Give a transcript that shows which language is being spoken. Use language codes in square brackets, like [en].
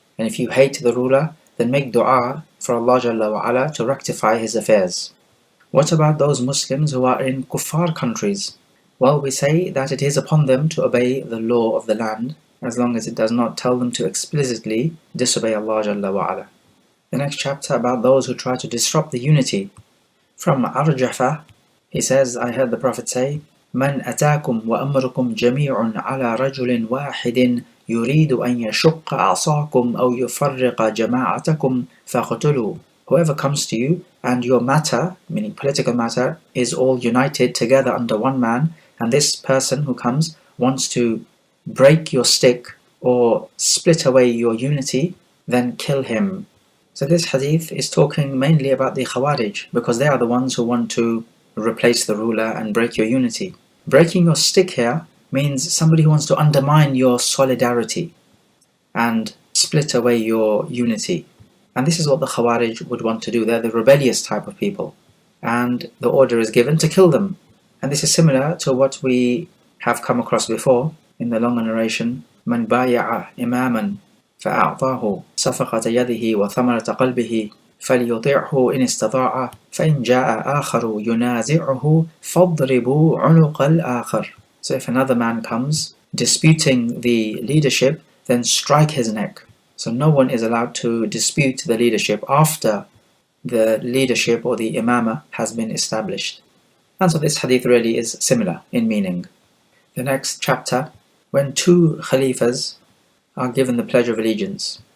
[en] And if you hate the ruler, then make dua for Allah Jalla wa Ala to rectify his affairs. What about those Muslims who are in kuffar countries? Well, we say that it is upon them to obey the law of the land, as long as it does not tell them to explicitly disobey Allah Jalla wa Ala. The next chapter about those who try to disrupt the unity. From Arjafa, he says, I heard the Prophet say, [ar] من أتاكم وأمركم جميع على رجل واحد يريد أن يشق عصاكم أو يفرق جماعتكم فاقتلوا. [en] Whoever comes to you and your matter, meaning political matter, is all united together under one man, and this person who comes wants to break your stick or split away your unity, then kill him. So this hadith is talking mainly about the Khawarij, because they are the ones who want to replace the ruler and break your unity. Breaking your stick here means somebody who wants to undermine your solidarity and split away your unity. And this is what the Khawarij would want to do. They're the rebellious type of people, and the order is given to kill them. And this is similar to what we have come across before in the longer narration. [ar] من بايع إماما فأعطاه صفقة يده وثمرة قلبه فليطيعه إن استطاع فإن جاء آخر ينازعه فاضربوا عنق الآخر. [en] So if another man comes disputing the leadership, then strike his neck. So no one is allowed to dispute the leadership after the leadership or the imamah has been established. And so this hadith really is similar in meaning. The next chapter, when two khalifas are given the pledge of allegiance.